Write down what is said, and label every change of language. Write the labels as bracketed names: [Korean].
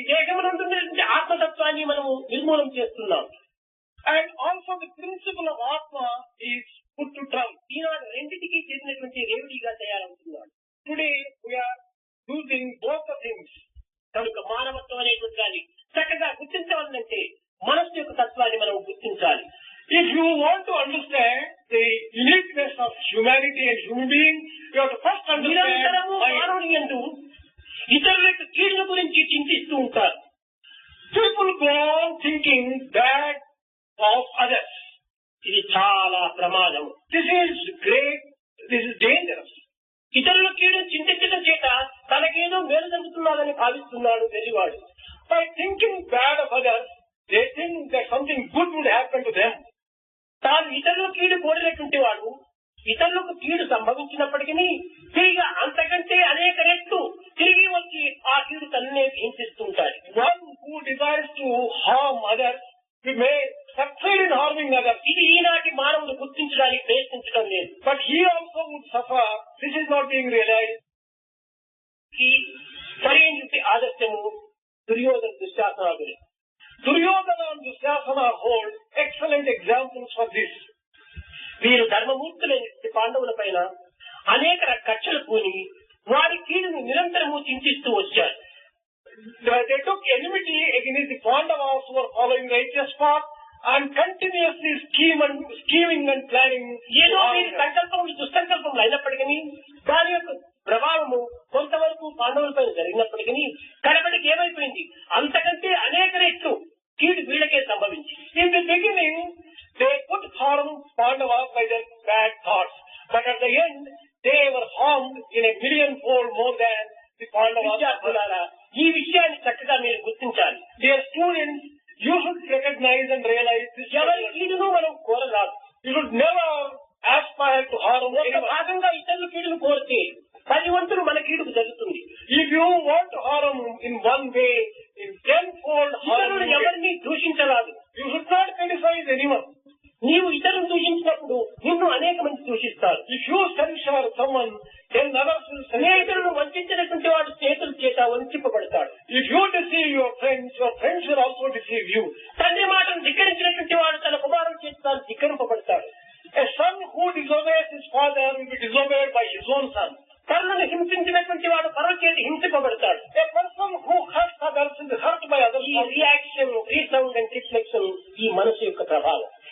[Telugu] దేహమునందున్నటువంటి ఆత్మతత్వాన్ని మనము నిర్మూలన చేస్తున్నాం. [English] and also the principle of Atma is put to trial. [Telugu] ఈనాడు రెండింటికి చేసినటువంటి రేవడిగా తయారవుతున్నాడు. [English] Today we are losing both the things. [Telugu] కనుక మానవత్వం అనేటువంటి దాన్ని చక్కగా గుర్తించవాలంటే మనస్సు యొక్క తత్వాన్ని మనం గుర్తించాలి. [English] If you want to understand the uniqueness of humanity and human being, you have to first understand [Telugu] నిరంతరము మానవుని యందు ఇతరుల యొక్క కీడుల గురించి చింతిస్తూ ఉంటారు. [English] people go on thinking bad of others. [Telugu] ఇది చాలా ప్రమాదం. [English] This is great, this is dangerous. [Telugu] ఇతరుల కీడు చింతించడం చేత తనకేదో మేలు జరుగుతున్నదని భావిస్తున్నాడు వెర్రివాడు. [English] By thinking bad of others, they think that something good would happen to them. [Telugu] తాను ఇతరుల కీడు కోరినటువంటి వాడు ఇతరులకు కీడు సంభవించినప్పటికీ తిరిగి అంతకంటే అనేక రెట్లు తిరిగి వచ్చి ఆ కీడు తన్నే హింసిస్తుంటాడు. [English] One who desires to harm others, he may succeed in harming others. [Telugu] ఇది ఈనాటి మానవుడు గుర్తించడానికి ప్రయత్నించడం లేదు. [English] But he also would suffer. This is not being realized. [Telugu] ఈ సరైనటువంటి ఆదర్శము Duryodhana దుశ్శాసనాదులు. [English] Duryodhana and Dusyasana hold excellent examples for this. [Telugu] వీరు ధర్మమూర్తులైన పాండవుల పైన అనేక కక్షలు పూని వారి కీడును నిరంతరము చింతిస్తూ వచ్చారు. [English] They took enmity against the Pandavas who were following the righteous path and continuously scheming and planning. [Telugu] ఏదో వీరి సంకల్పములు దుస్సంకల్పములు అయినప్పటికీ దాని యొక్క ప్రభావము కొంతవరకు పాండవుల పైన జరిగినప్పటికీ కడపడికి ఏమైపోయింది, అంతకంటే అనేక రెట్లు కీడు వీళ్ళకే సంభవించి. [English] In the beginning, they could harm Pandavas by their bad thoughts, but at the end, they were harmed in a millionfold more than the Pandavas. [Telugu] విద్యార్థులారా, ఈ విషయాన్ని చక్కగా మీరు గుర్తించాలి. [English] Dear students, you should recognize and realize this. [Telugu] ఎవరి కీడును మనం కోరరాదు. [English] You should never aspire to harm [Telugu] ఒక [English] anyone. [Telugu] భాగంగా ఇతరుల కీడును కోరితే 10 వంతులు మన కీడుకు జరుగుతుంది. [English] If you want to harm in one way, in tenfold harm, [Telugu] ఇతరులు ఎవరిని దూషించరాదు. [English] you should not criticize anyone. [Telugu] నీవు ఇతరులను దూషించినప్పుడు నిన్ను అనేక మంది దూషిస్తారు. [English] If you censure someone, then others will censure. [Telugu] స్నేహితులను వంచినటువంటి వాడు స్నేహితుల చేత వంచింపబడతాడు. [English] If you deceive your friends will also deceive you. [Telugu] తండ్రి మాటను ధిక్కరించినటువంటి వాడు తన కుమారుల చేత తాను ధిక్కరింపబడతాడు. [English] A son who disobeys his father will be disobeyed by his own son. [Telugu] పరులను హింసించినటువంటి వాడు పరుల చేత హింసింపబడతాడు. [English] A person who hurts others will be hurt by others. [Telugu] ఈ [English] reaction, resound and reflection [Telugu] ఈ మనసు యొక్క ప్రభావం.